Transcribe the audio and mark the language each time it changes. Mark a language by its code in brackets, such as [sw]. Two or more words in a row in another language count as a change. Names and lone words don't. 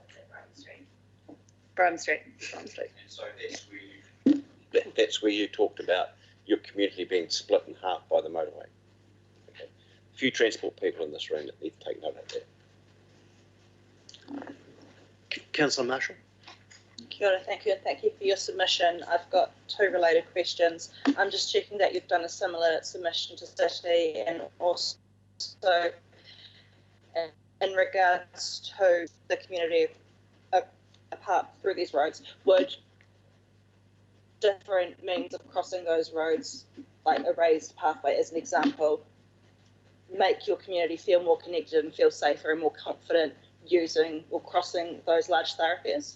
[en] Byrnes Street. And so that's where you talked about your community being split in half by the motorway. Okay. A few transport people in this room that need to take note of that. Councillor Marshall. [mi] Kia ora, [en] thank you, and thank you for your submission. I've got two related questions. I'm just checking that you've done a similar submission to City, and also in regards to the community apart through these roads, would different means of crossing those roads, like a raised pathway as an example, make your community feel more connected and feel safer and more confident using or crossing those large thoroughfares?